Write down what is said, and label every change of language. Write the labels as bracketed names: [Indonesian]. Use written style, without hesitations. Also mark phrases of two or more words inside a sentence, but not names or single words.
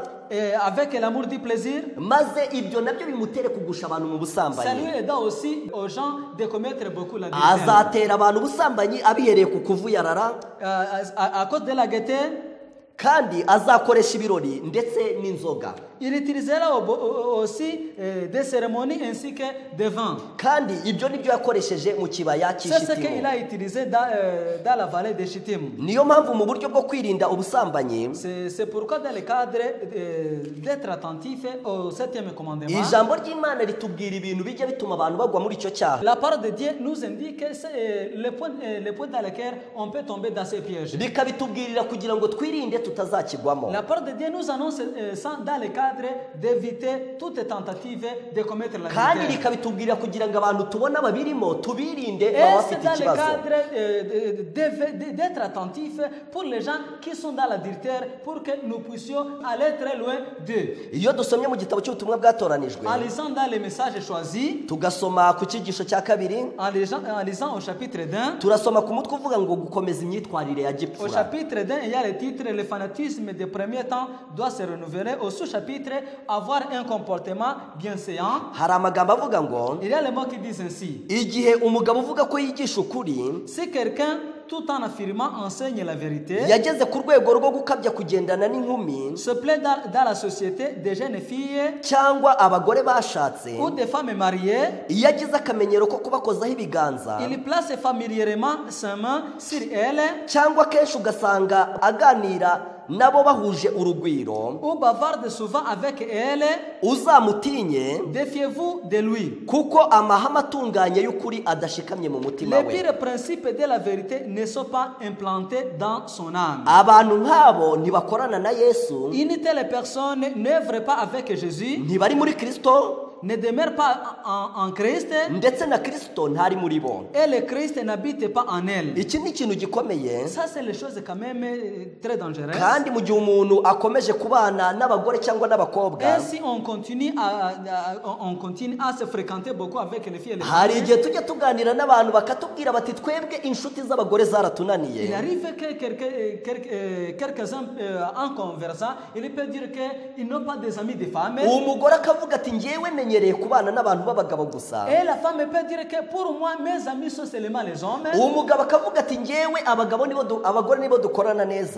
[French] Et avec l'amour du plaisir, [Kinyarwanda] maze ibyo nabyo bimutere kugusha abantu mu [French] ça [Kinyarwanda] busambanyi. [French] lui aide aussi aux gens de commettre beaucoup l'adultère. [Kinyarwanda] Azatera abantu ubusambanyi abihereye ku kuvuyarara, [French] À cause de la gaieté, [Kinyarwanda] kandi azakoresha ibirori ndetse n'inzoga. [French] Il utilisait là aussi des cérémonies ainsi que des vins. [Kinyarwanda] kandi ibyo nibyo yakoresheje mu kibaya [French] C'est ce qu'il [Kinyarwanda] cy'Ishitimu. [French] a utilisé dans la vallée de Shittim. [Kinyarwanda] Niyo mpamvu mu buryo bwo kwirinda ubusambanyi [French] C'est pourquoi dans le cadre d'être attentif au 7e commandement, [Kinyarwanda] ijambo ry'Imana ritubwira ibintu bijya bituma abantu bagwa muri icyo cyaha, [French] la parole de Dieu nous indique que c'est le point dans lequel on peut tomber dans ces pièges. [Kinyarwanda] bikabitubwirira kugira ngo twirinde tutazakigwamo. [French] La parole de Dieu nous annonce ça dans le cadre d'éviter toute tentative de commettre la [Kinyarwanda] kandi [French] vérité. [Kinyarwanda] rikabitubwirira kugira ngo abantu tubona babirimo tubirinde [French] Et [Kinyarwanda] baba [French] c'est [Kinyarwanda] bafite [French] dans le [Kinyarwanda] ikibazo. [French] cadre d'être attentif pour les gens qui sont dans l'adultère pour que nous puissions aller très loin d'eux. [Kinyarwanda] Iyo dusomye mu gitabo cy'ubutumwa bwatoranijwe [French] En lisant dans les messages choisis, [Kinyarwanda] tugasoma ku cyigisho cya kabiri, [French] en lisant au chapitre 1, [Kinyarwanda] turasoma ku mutwe uvuga ngo gukomeza imyitwarire ya [French] au [Kinyarwanda] gipfura. [French] chapitre 1, il y a le titre « Le fanatisme des premiers temps doit se renouveler ». Au sous-chapitre « Avoir un comportement bienséant [Kinyarwanda] Hari amagambo avuga ngo ». [French] Il y a les mots qui disent ainsi. [Kinyarwanda] Igihe umugabo uvuga ko yigisha ukuri [French] Si quelqu'un, tout en affirmant, enseigne la vérité, [Kinyarwanda] yageze ku rwego rwo gukabya kugendana n'inkumi [French] se plaît dans la société des jeunes filles [Kinyarwanda] cyangwa abagore bashatse, [French] ou des femmes mariées, [Kinyarwanda] iyo agize akamenyero ko kubakozaho ibiganza [French] il place familièrement sa main sur elles [Kinyarwanda] cyangwa kenshi ugasanga aganira nabo bahuje urugwiro, [French] ou bavarde souvent avec elles, [Kinyarwanda] uzamutinye [French] défiez-vous de lui. [Kinyarwanda] kuko amahame atunganye y'ukuri adashikamye mu mutima [French] Les [Kinyarwanda] we. [French] pires principes de la vérité ne sont pas implantés dans son âme. [Kinyarwanda] Abantu nk'abo ntibakorana na Yesu, [French] Une telle personne n'œuvre pas avec Jésus, [Kinyarwanda] ntibari muri Kristo, [French] ne demeure pas en Christ, [Kinyarwanda] ndetse na Kristo ntari muri bo. [French] et le Christ n'habite pas en elle. [Kinyarwanda] Iki ni ikintu gikomeye, [French] Ça, c'est les choses quand même très dangereuses. [Kinyarwanda] kandi mu gihe umuntu akomeje kubana n'abagore cyangwa n'abakobwa, [French] Et si on continue à se fréquenter beaucoup avec les filles et les [Kinyarwanda] hari [French] femmes, [Kinyarwanda] igihe tujya tuganira n'abantu bakatubwira bati twebwe inshuti z'abagore [French] il [Kinyarwanda] zaratunaniye. [French] arrive que quelques-uns en conversant, il peut dire qu'ils n'ont pas des amis de femmes. [Kinyarwanda] Umugore akavuga ati njyewe menyereye kubana n'abantu b'abagabo gusa. [French] Et la femme peut dire que pour moi, mes amis sont seulement les hommes. [Kinyarwanda] Umugabo akavuga ati njyewe abagore nibo dukorana neza.